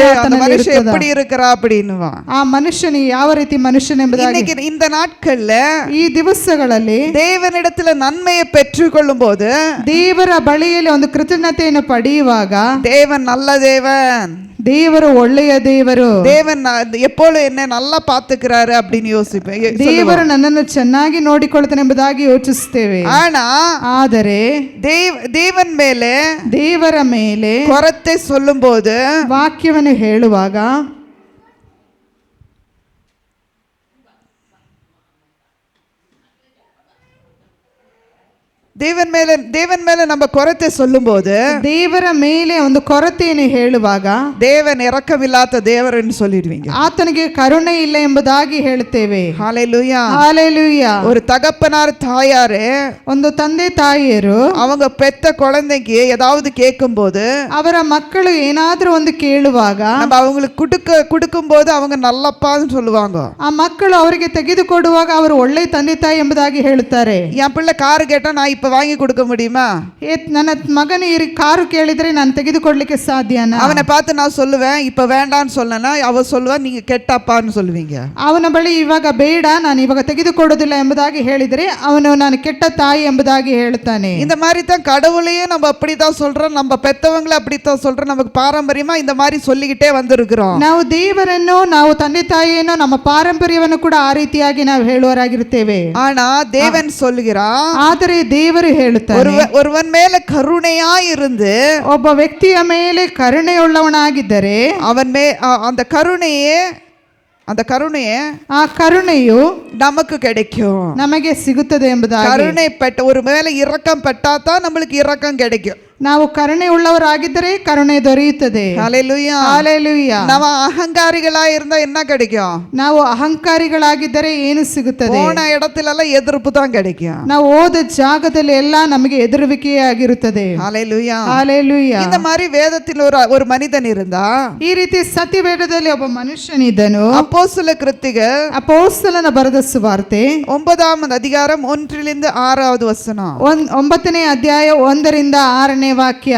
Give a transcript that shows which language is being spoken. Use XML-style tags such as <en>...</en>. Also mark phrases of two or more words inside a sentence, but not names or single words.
<ta>மனுஷன் எப்படி இருக்கிறா அப்படின்னுவா.</ta> <kn>ಆ ಮನುಷ್ಯನು ಯಾವ ರೀತಿ ಮನುಷ್ಯನ ಎಂಬುದಾಗಿ.</kn> <ta>இந்த நாட்கள்ல</ta> <kn>ಈ ದಿವಸಗಳಲ್ಲಿ</kn> <ta>தேவனிடத்துல நன்மையை பெற்றுக்கொள்ளும் போது,</ta> <kn>ದೇವರ ಬಳಿಯಲ್ಲಿ ಒಂದು ಕೃತಜ್ಞತೆಯನ್ನು ಪಡೆಯುವಾಗ,</kn> <ta>தேவன் நல்ல தேவன்,</ta> <kn>ದೇವರು ಒಳ್ಳೆಯ ದೇವರು,</kn> <ta>தேவன் எப்பொழுது என்ன நல்லா பாத்துக்கிறாரு அப்படின்னு யோசிப்பேன்.</ta> <kn>ದೇವರು ನನ್ನನ್ನು ಚೆನ್ನಾಗಿ ನೋಡಿಕೊಳ್ಳುತ್ತಾನೆ ಎಂಬುದಾಗಿ ಯೋಚಿಸುತ್ತೇವೆ. ಆದರೆ ದೇವರ ಮೇಲೆ</kn> <ta>ಕೊರತೆ சொல்லும் போது,</ta> <kn>ವಾಕ್ಯವನ್ನು ಹೇಳುವಾಗ,</kn> <ta>தேவன் மேல நம்ம கொரத்தை சொல்லும்போது,</ta> <kn>ದೇವರ ಮೇಲೆ ಒಂದು ಕೊರತೆಯನ್ನು ಹೇಳುವಾಗ</kn> <ta>தேவன் இரக்கமில்லாத தேவர்னு சொல்லிடுவீங்க.</ta> <kn>ಆತನಿಗೆ ಕರುಣೆ ಇಲ್ಲ ಎಂಬುದಾಗಿ ಹೇಳುತ್ತೇವೆ.</kn> <ta>ஹல்லேலூயா, ஹalleluya. ஒரு தகப்பனார் தாயாரு,</ta> <kn>ಒಂದು ತಂದೆ ತಾಯಿಯರು</kn> <ta>அவங்க பெத்த குழந்தைக்கு ஏதாவது கேட்கும்போது,</ta> <kn>ಅವರ ಮಕ್ಕಳು ಏನಾದರೂ ಒಂದು ಕೇಳುವಾಗ</kn> <ta>நம்ம அவங்களுக்கு கொடுக்கும்போது அவங்க நல்லப்பான்னு சொல்லுவாங்க.</ta> <kn>ಆ ಮಕ್ಕಳು ಅವರಿಗೆ ತೆಗೆದುಕೊಡುವಾಗ ಅವರು ಒಳ್ಳೆ ತಂದೆ ತಾಯಿ ಎಂಬುದಾಗಿ ಹೇಳುತ್ತಾರೆ.</kn> <ta>என் பிள்ளை கார் கேட்டா நான் இப்ப வாங்கி கொடுக்க முடியுமா?</ta> <kn>ನನ್ನ ಮಗನ ಈ ಕಾರು ಕೇಳಿದ್ರೆ ನಾನು ತೆಗೆದುಕೊಡ್ಲಿಕ್ಕೆ ಸಾಧ್ಯನಾ?</kn> <ta>அவனை பார்த்து நான் சொல்லுவேன் இப்ப வேண்டான்னு சொல்லனா, அவ சொல்லுவா நீங்க கெட்டப்பான்னு சொல்லுவீங்க.</ta> <kn>ಅವನ ಬಳಿ ಇವಾಗ ಬೇಡ, ನಾನು ಇವಾಗ ತೆಗೆದುಕೊಡೋದಿಲ್ಲ ಎಂಬುದಾಗಿ ಹೇಳಿದರೆ ಅವನು ನಾನು ಕೆಟ್ಟ ತಾಯಿ ಎಂಬುದಾಗಿ ಹೇಳುತ್ತಾನೆ.</kn> <ta>இந்த மாதிரி தான் கடவுளையே நம்ம அப்படிதான் சொல்றோம், நம்ம பெத்தவங்களை அப்படித்தான் சொல்றோம், நமக்கு பாரம்பரியமா இந்த மாதிரி சொல்லிக்கிட்டே வந்திருக்கிறோம்.</ta> <kn>ನಾವು ದೇವರನ್ನು, ನಾವು ತಂದೆ ತಾಯಿಯನ್ನು, ನಮ್ಮ ಪಾರಂಪರ್ಯವನ್ನು ಕೂಡ ಆ ರೀತಿಯಾಗಿ ನಾವು ಹೇಳುವರಾಗಿರುತ್ತೇವೆ.</kn> <ta>ஆனா தேவன் சொல்லுகிறார்,</ta> <kn>ಆದರೆ ದೇವರು ದೇವರು ಹೇಳುತ್ತಾನೆ.</kn> <ta>ஒருவன் மேல கருணையா இருந்து</ta> <kn>ಒಬ್ಬ ವ್ಯಕ್ತಿಯ ಮೇಲೆ ಕರುಣೆಯುಳ್ಳವನಾಗಿದ್ದರೆ</kn> <ta>அந்த கருணையே</ta> <kn>ಆ ಕರುಣೆಯು</kn> <ta>நமக்கு கிடைக்கும்,</ta> <kn>ನಮಗೆ ಸಿಗುತ್ತದೆ ಎಂಬುದಾಗಿ.</kn> <ta>கருணை பெற்ற ஒரு மேல இரக்கம் பெற்றாதான் நம்மளுக்கு இரக்கம் கிடைக்கும்.</ta> <kn>ನಾವು ಕರುಣೆ ಉಳ್ಳವರಾಗಿದ್ದರೆ ಕರುಣೆ ದೊರೆಯುತ್ತದೆ.</kn> <ta>ஹல்லேலூயா, ஹalleluya. நம்ம அகங்காரிகளா இருந்தா என்ன கிடைக்கும்?</ta> <kn>ನಾವು ಅಹಂಕಾರಿಗಳಾಗಿದ್ದರೆ ಏನು ಸಿಗುತ್ತದೆ?</kn> <ta>போன இடத்துல எல்லாம் எதிர்ப்பு தான் கிடைக்கும்.</ta> <kn>ನಾವು ಹೋದ ಜಾಗದಲ್ಲಿ ಎಲ್ಲ ನಮಗೆ ಎದುರುವಿಕೆಯೇ ಆಗಿರುತ್ತದೆ.</kn> <ta>ஹல்லேலூயா, ஹalleluya. இந்த மாதிரி வேதத்தில் ஒரு மனிதன் இருந்தா,</ta> <kn>ಈ ರೀತಿ ಸತ್ಯವೇದದಲ್ಲಿ ಒಬ್ಬ ಮನುಷ್ಯನಿದ್ದನು.</kn> <ta>அப்போஸ்தல கிருத்திகள்</ta> <kn>ಅಪೊಸ್ತಲನ ಬರೆದ ಸುವಾರ್ತೆ</kn> <ta>9வது அதிகாரம் 1லிருந்து 6வது வசனம்.</ta> <kn>9ನೇ ಅಧ್ಯಾಯ 1ರಿಂದ 6ನೇ ವಾಕ್ಯ.</kn>